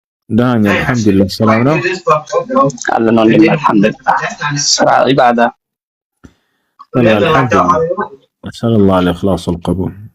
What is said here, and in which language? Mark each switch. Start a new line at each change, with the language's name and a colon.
Arabic: دهاني الحمد لله السلام ነው
Amharic: አለን ወንድሜ አልሐምዱሊላህ። ስራ ኢባዳ
Arabic: الحمد لله. أسأل الله الإخلاص والقبول.